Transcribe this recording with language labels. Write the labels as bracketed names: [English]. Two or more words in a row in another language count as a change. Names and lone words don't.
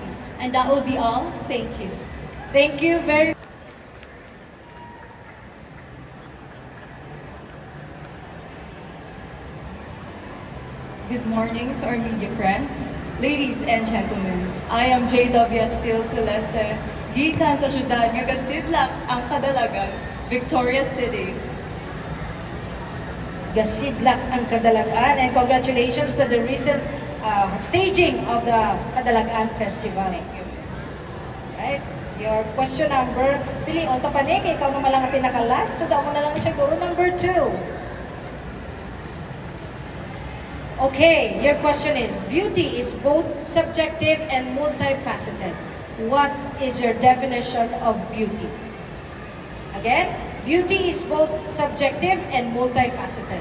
[English] And that will be all. Thank you. Thank you very much. Good morning to our media friends. Ladies and gentlemen, I am J.W. [Hiligaynon] Axel Celeste, gikan sa syudad nga Gasidlak ang Kadalagan, Victoria City. Gasidlak ang Kadalagan, [English] and congratulations to the recent staging of the Kadalagan Festival. Right? Your question number, [Hiligaynon] pili o tapanik, ikaw naman lang ang pinakalas, so daw mo na lang siguro number 2. [English] Okay, your question is, beauty is both subjective and multifaceted. What is your definition of beauty? Again, beauty is both subjective and multifaceted.